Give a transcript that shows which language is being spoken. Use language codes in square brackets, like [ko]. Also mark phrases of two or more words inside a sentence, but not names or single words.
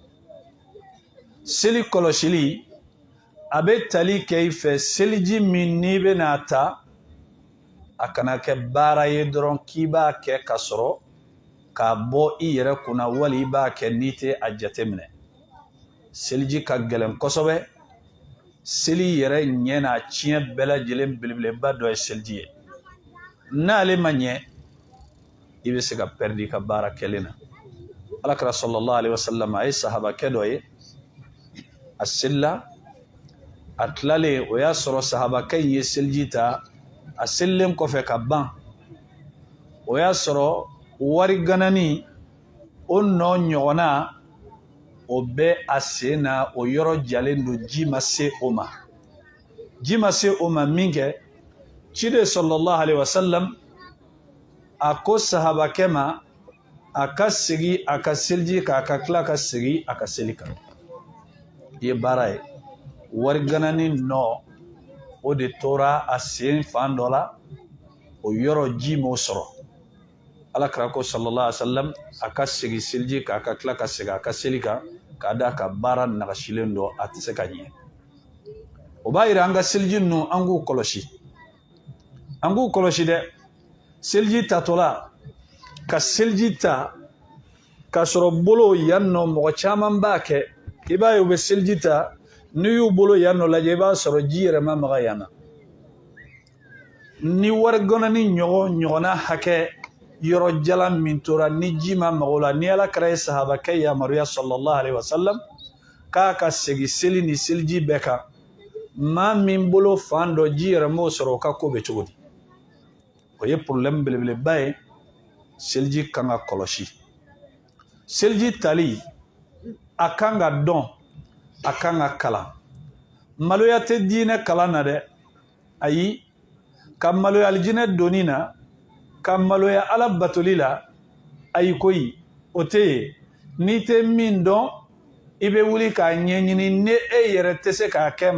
[bm] Seli kɔlɔsili a bɛ tali kɛ i fɛ seliji min n'i bɛna ta a kana kɛ baara ye dɔrɔn k'i b'a kɛ ka sɔrɔ k'a bɔ i yɛrɛ kunna wali i b'a kɛ n'i tɛ a jateminɛ. Seliji ka gɛlɛn kosɛbɛ. Seli yɛrɛ ɲɛ n'a tiɲɛ bɛɛ lajɛlen belebeleba dɔ ye seliji ye. N'ale ma ɲɛ i bɛ se ka pɛridi i ka baara kɛlen na. Alakira [ar] صلى الله عليه وسلم [bm] a ye sahabakɛ dɔ ye a selila a tilalen o y'a sɔrɔ sahabakɛ in ye seliji ta a selilen kɔfɛ ka ban o y'a sɔrɔ wari ganani o nɔ ɲɔgɔnna o bɛ a sen na o yɔrɔ jalen don ji ma se o ma. Ji ma se o ma min kɛ ciden [ar] صلى الله عليه وسلم [bm] a ko sahabakɛ ma a ka segin a ka seliji kan a ka tila ka segin a ka seli kan. I ye baara ye wari ganani nɔ o de tora a sen fan dɔ la o yɔrɔ ji m'o sɔrɔ. Alakira ko [ar] صلى الله عليه وسلم [bm] a ka segin seliji kan a ka tila ka segin a ka seli kan k'a da ka baara nagasilen dɔ a tɛ se ka ɲɛ. O b'a yira an ka seliji ninnu an k'u kɔlɔsi. An k'u kɔlɔsi dɛ. Seliji tatɔla ka seliji ta k'a sɔrɔ bolo yan nɔ mɔgɔ caman b'a kɛ. I b'a ye u bɛ seliji ta n'i y'u bolo yan nɔ lajɛ i b'a sɔrɔ ji yɛrɛ ma maga yan na. Ni wari ganani ɲɔgɔnna hakɛ yɔrɔ jalan min tora ni ji ma mago la ni Alakira ye sahabakɛ yamaruya [ar] صلى الله عليه وسلم [bm] k'a ka segin seli ni seliji bɛɛ kan maa min bolo fan dɔ ji yɛrɛ m'o sɔrɔ o ka ko bɛ cogo di. o ye problème belebeleba ye seliji kan ka kɔlɔsi seliji tali a kan ka dɔn a kan ka kalan maloya tɛ diinɛ kalan na dɛ ayi ka maloya alijinɛ donni na ka maloya ala batoli la ayi koyi o tɛ yen n'i tɛ min dɔn i bɛ wuli k'a ɲɛɲini ni e yɛrɛ tɛ se k'a kɛ